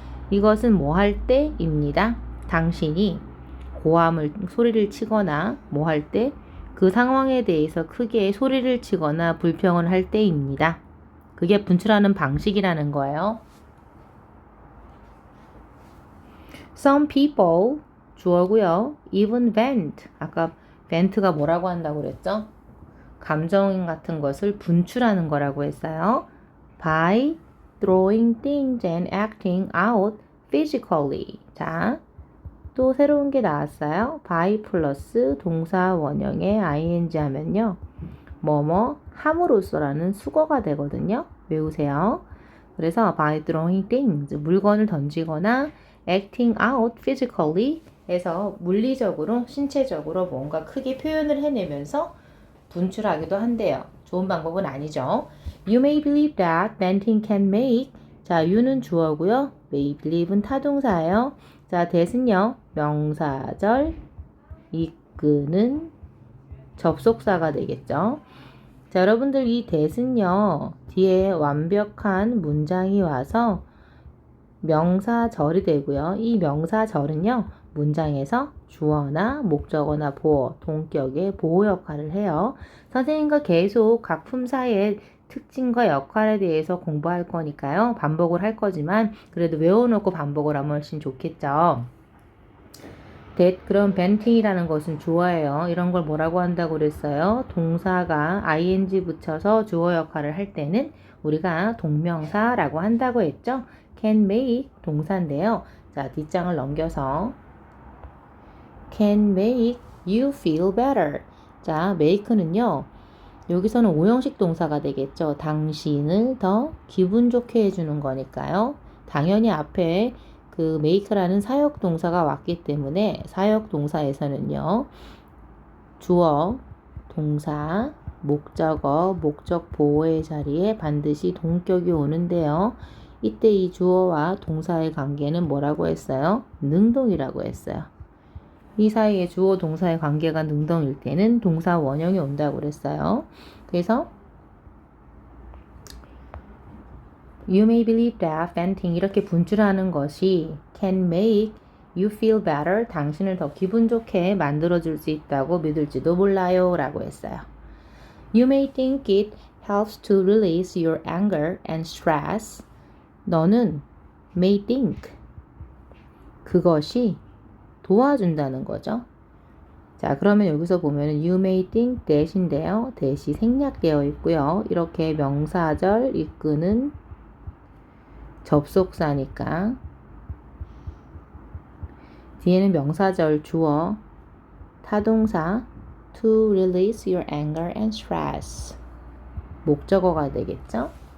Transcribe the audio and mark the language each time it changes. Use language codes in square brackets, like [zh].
[ko] 이것은 뭐 할 때입니다. 당신이 고함을 소리를 치거나 뭐 할 때 그 상황에 대해서 크게 소리를 치거나 불평을 할 때입니다. 그게 분출하는 방식이라는 거예요. [en] Some people [ko] 주어고요. [en] even vent [ko] 아까 vent가 뭐라고 한다고 그랬죠? 감정 같은 것을 분출하는 거라고 했어요. [en] by throwing things and acting out physically. [ko] 자, 또 새로운 게 나왔어요. by 플러스 동사 원형에 ing 하면요. 뭐뭐 함으로써라는 수거가 되거든요. 외우세요. 그래서 [en] by throwing things [ko] 물건을 던지거나 [en] acting out physically [ko] 해서 물리적으로 신체적으로 뭔가 크게 표현을 해내면서 분출하기도 한대요. 좋은 방법은 아니죠. [en] You may believe that venting can make [ko] 자, you는 주어고요. may believe는 타동사예요. 자, that은요. 명사절 이끄는 접속사가 되겠죠. 자, 여러분들 이 that은요. 뒤에 완벽한 문장이 와서 명사절이 되고요. 이 명사절은요. 문장에서 주어나 목적어나 보어, 동격의 보호 역할을 해요. 선생님과 계속 각 품사의 특징과 역할에 대해서 공부할 거니까요. 반복을 할 거지만 그래도 외워놓고 반복을 하면 훨씬 좋겠죠. 그럼 venting이라는 것은 주어예요. 이런 걸 뭐라고 한다고 그랬어요? 동사가 ing 붙여서 주어 역할을 할 때는 우리가 동명사라고 한다고 했죠? can make 동사인데요. 자, 뒷장을 넘겨서 [en] can make you feel better. [ko] 자, make는요. 여기서는 오형식 동사가 되겠죠. 당신을 더 기분 좋게 해주는 거니까요. 당연히 앞에 그 make라는 사역 동사가 왔기 때문에 사역 동사에서는요. 주어, 동사, 목적어, 목적 보호의 자리에 반드시 동격이 오는데요. 이때 이 주어와 동사의 관계는 뭐라고 했어요? 능동이라고 했어요. 이 사이에 주어 동사의 관계가 능동일 때는 동사 원형이 온다고 그랬어요. 그래서 [en] You may believe that venting [ko] 이렇게 분출하는 것이 [en] can make you feel better [ko] 당신을 더 기분 좋게 만들어줄 수 있다고 믿을지도 몰라요 라고 했어요. [en] You may think it helps to release your anger and stress [ko] 너는 may think 그것이 도와준다는 거죠. 자, 그러면 여기서 보면은 you may think that인데요. that이 생략되어 있고요. 이렇게 명사절 이끄는 접속사니까 뒤에는 명사절 주어 타동사 [en] to release your anger and stress [ko] 목적어가 되겠죠.